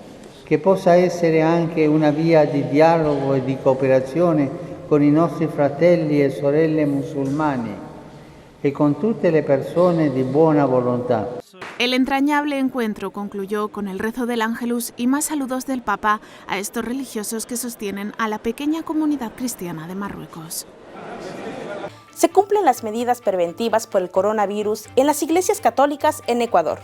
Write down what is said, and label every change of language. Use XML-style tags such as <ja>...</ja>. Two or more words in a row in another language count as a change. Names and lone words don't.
<it>Che possa essere anche una via di dialogo e di cooperazione con i nostri fratelli e sorelle musulmani e con tutte le persone di buona volontà.</it> <es>El entrañable encuentro concluyó con el rezo del Ángelus y más saludos del Papa a estos religiosos que sostienen a la pequeña comunidad cristiana de Marruecos. Se cumplen las medidas preventivas por el coronavirus en las iglesias católicas en Ecuador.</es>